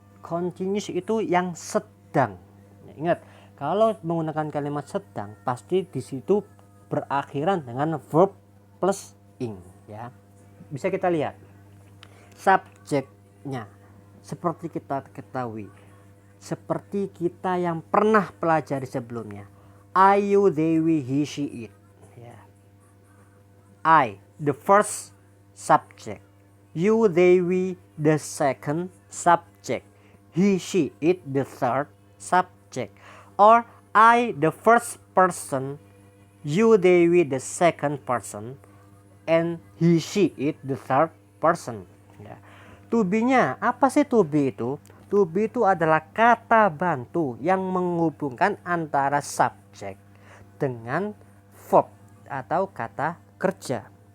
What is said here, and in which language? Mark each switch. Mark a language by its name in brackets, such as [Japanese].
[Indonesian] Continuous itu yang sedang. Ingat, kalau menggunakan kalimat sedang pasti di situ berakhiran dengan [English] verb plus ing [Indonesian] ya. Bisa kita lihat subjeknya seperti kita ketahui, seperti kita yang pernah pelajari sebelumnya. [English] I, you, they, we, he, she, it ya. I the first subject, you, they, we the second subject, he, she, it the third subject, or I the first person, you, they, we the second person, and he, she, it the third person ya. [Indonesian] To be-nya apa sih to be itu? To be itu adalah kata bantu yang menghubungkan antara subjek dengan verb atau kata kerja.